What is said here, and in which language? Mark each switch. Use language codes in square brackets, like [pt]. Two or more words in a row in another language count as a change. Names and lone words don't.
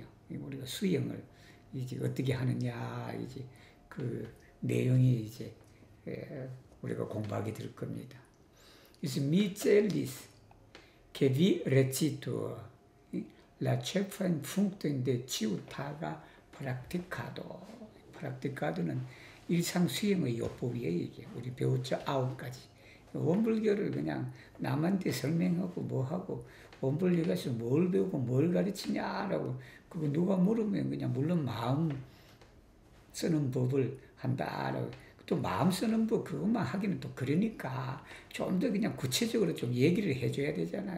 [ko] 우리가 수용을 이제 어떻게 하느냐, 이제 그 내용이 이제 우리가 공부하게 될 겁니다. [eo] 그래서 미첼리스 che vi recito la ĉefajn punktojn de ĉiutaga 프락티카도. [ko] 프락티카도는 일상 수행의 요법이에요. 이게 우리 배웠죠. 9가지. 원불교를 그냥 남한테 설명하고 뭐하고 원불교에서 뭘 배우고 뭘 가르치냐라고 그거 누가 물으면 그냥 물론 마음 쓰는 법을 한다라고, 또 마음 쓰는 법 그것만 하기는 또 그러니까 좀 더 그냥 구체적으로 좀 얘기를 해줘야 되잖아요.